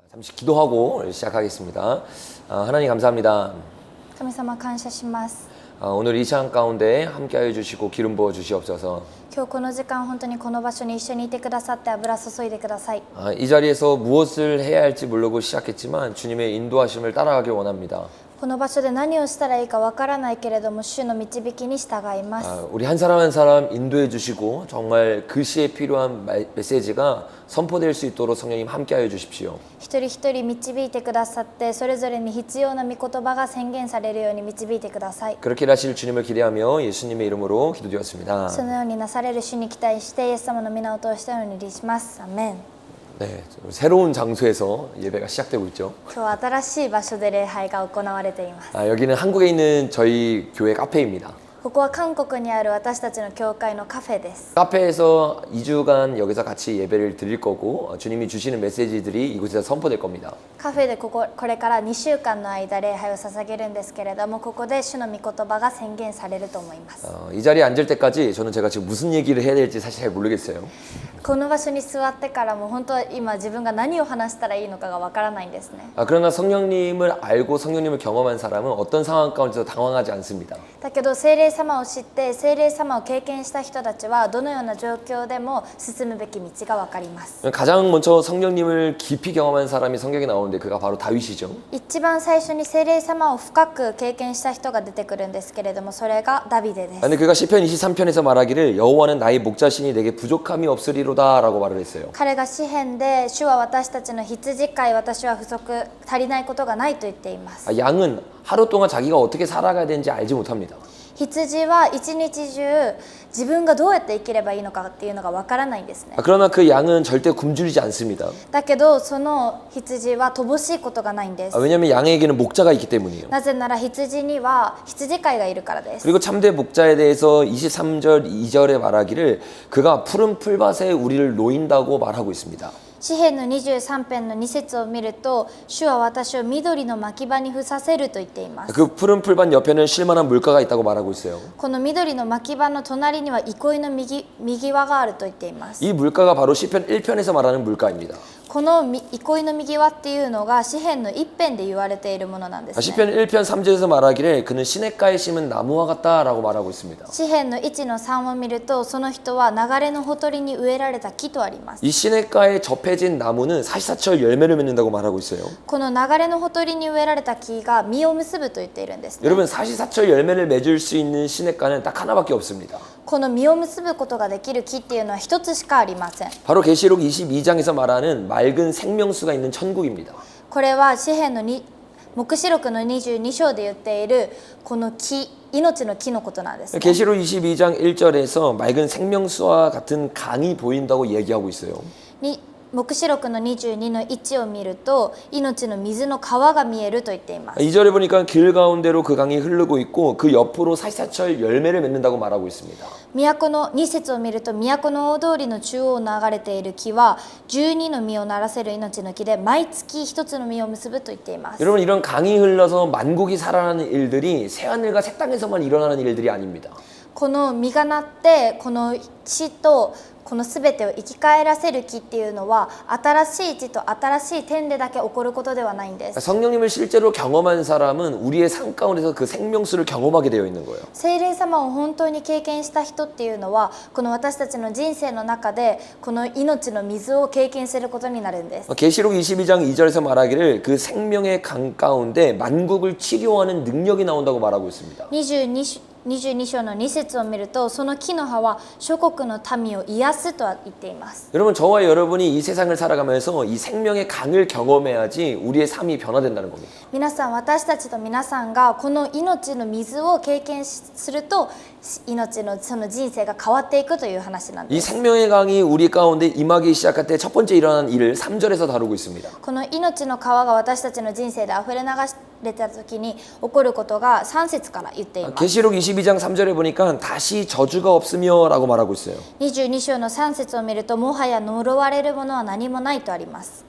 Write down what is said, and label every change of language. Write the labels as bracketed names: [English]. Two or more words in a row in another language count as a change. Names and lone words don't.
[Korean] 잠시 기도하고 시작하겠습니다. 하나님 감사합니다. [Japanese] 神様感謝します。 [Korean] 오늘 이 시간 가운데 함께하여 주시고 기름 부어 주시옵소서. [Japanese] 今日この時間本当にこの場所に一緒にいてくださって油注いでください。 [Korean] 이 자리에서 무엇을 해야 할지 모르고 시작했지만 주님의 인도하심을 따라가길 원합니다. [Japanese] この場所で何をしたらいいかわからないけれども主の導きに従います。 [Korean] 우리 한 사람 한 사람 인도해 주시고 정말 그 시에 필요한 메시지가 선포될 수 있도록 성령님 함께하여 주십시오. [Japanese] 一人一人導いてくださってそれぞれに必要な御言葉が宣言されるように導いてください。 [Korean] 그렇게 하실 주님을 기대하며 예수님의 이름으로 기도드렸습니다. [Japanese] そのようになされる主に期待してイエス様の皆を通してお祈りします。アメン。 [Korean] 네, 새로운 장소에서 예배가 시작되고 있죠. [Japanese] 今日は新しい場所で礼拝が行われています。 [Korean] 여기는 한국에 있는 저희 교회 카페입니다. [Japanese] ここは韓国にある私たちの教会のカフェです。 [Korean] 카페에서 2주간 여기서 같이 예배를 드릴 거고 주님이 주시는 메시지들이 이곳에서 선포될 겁니다. [Japanese] カフェでこれから2週間の間礼拝を捧げるんですけれどもここで主の御言葉が宣言されると思います。 [Korean] 이 자리에 앉을 때까지 저는 제가 지금 무슨 얘기를 해야 될지 사실 잘 모르겠어요. [Japanese] この場所に座ってからも本当は今自分が何を話したらいいのかがわからないんですね。 [Korean] 그러나 성령님을 알고 성령님을 경험한 사람은 어떤 상황 가운데서 당황하지 않습니다. [Japanese] だけど聖霊様を知って聖霊様を経験した人たちはどのような状況でも進むべき道がわかります。 [Korean] 가장 먼저 성령님을 깊이 경험한 사람이 성경에 나오는데 그가 바로 다윗이죠. [Japanese] 一番最初に聖霊様を深く経験した人が出てくるんですけれどもそれがダビデです。 [Korean] 근데 그가 시편 23편에서 말하기를 여호와는 나의 목자시니 내게 부족함이 없으리로다라고 말을 했어요. [Japanese] 彼が詩篇で主は私たちの羊飼い私は不足足りないことがないと言っています。 [Korean] 양은 하루 동안 자기가 어떻게 살아가야 되는지 알지 못합니다. [Japanese] 羊は一日中自分がどうやって生きればいいのかっていうのがわからないんですね。 [Korean] 그러나 그 양은 절대 굶주리지 않습니다. [Japanese] だけどその羊は乏しいことがないんです。 [Korean] 왜냐하면 양에게는 목자가 있기 때문이에요. [Japanese] なぜなら羊には羊飼いがいるからです。 [Korean] 그리고 참된 목자에 대해서 23절 2절에 말하기를 그가 푸른 풀밭에 우리를 놓인다고 말하고 있습니다. [Japanese] 詩篇の23編の2節を見ると主は私を緑の牧場に伏させると言っています。 [Korean] 그 푸른 풀밭 옆에는 쉴만한 물가가 있다고 말하고 있어요. [Japanese] この緑の牧場の隣には憩いの右輪があると言っています。 [Korean] 이 물가가 바로 시편 1편에서 말하는 물가입니다. [Japanese] この憩いの右輪っていうのが詩篇の一編で言われているものなんですね。 [Korean] 시편 1편 3절에서 말하기를 그는 시냇가에 심은 나무와 같다라고 말하고 있습니다. [Japanese] 詩篇の1の3を見るとその人は流れのほとりに植えられた木とあります。 [Korean] 이 시냇가에 접해진 나무는 사시사철 열매를 맺는다고 말하고 있어요. [Japanese] この流れのほとりに植えられた木が実を結ぶと言っているんですね。 [Korean] 여러분 사시사철 열매를 맺을 수 있는 시냇가는 딱 하나밖에 없습니다. [Japanese] この実を結ぶことができる木っていうのは一つしかありません。 [Korean] 바로 계시록 22장에서 말하는 맑은 생명수가 있는 천국입니다. [Japanese] これは詩篇の黙示録の22章で言っているこの木命の木のことなんですね。 [Korean] 계시록 22장 1절에서 맑은 생명수와 같은 강이 보인다고 얘기하고 있어요. [Japanese] 黙示録の22の1を見ると命の水の川が見えると言っています。 [Korean] 2절에 보니까 길 가운데로 그 강이 흐르고 있고 그 옆으로 사시사철 열매를 맺는다고 말하고 있습니다. [Japanese] 都の2節を見ると都の大通りの中央を流れている木は12の実をならせる命の木で毎月一つの実を結ぶと言っています。 [Korean] 여러분 이런 강이 흘러서 만국이 살아나는 일들이 새하늘과 새 땅에서만 일어나는 일들이 아닙니다. [Japanese] この実がなってこの地とこのすべてを生き返らせる木っていうのは新しい地と新しい天でだけ起こることではないんです。 [Korean] 성령님을 실제로 경험한 사람은 우리의 삶 가운데서 그 생명수를 경험하게 되어 있는 거예요. [Japanese] 聖霊様を本当に経験した人っていうのはこの私たちの人生の中でこの命の水を経験することになるんです。 [Korean] 계시록 22장 2절에서 말하기를 그 생명의 강 가운데 만국을 치료하는 능력이 나온다고 말하고 있습니다. [Japanese] 22 章の2節を見るとその木の葉は諸国の民を癒すと言っています。 [Korean] 여러분 저와 여러분이 이 세상을 살아가면서 이 생명의 강을 경험해야지 우리의 삶이 변화된다는 겁니다. [Japanese] 皆さん私たちと皆さんがこの命の水を経験すると命のその人生が変わっていくという話なん [Korean] 이 [Japanese] です。 [Korean] 생명의 강이 우리 가운데 임하기 시작할 때 첫 번째 일어난 일을 3절에서 다루고 있습니다. [Japanese] この命の川が私たちの人生で溢れ流れた時に起こることが3節から言っています。 [Korean] 계시록 22장 3절에 보니까 다시 저주가 없으며 라고 말하고 있어요. [Japanese] 22 章の3節を見るともはや呪われるものは何もないとあります。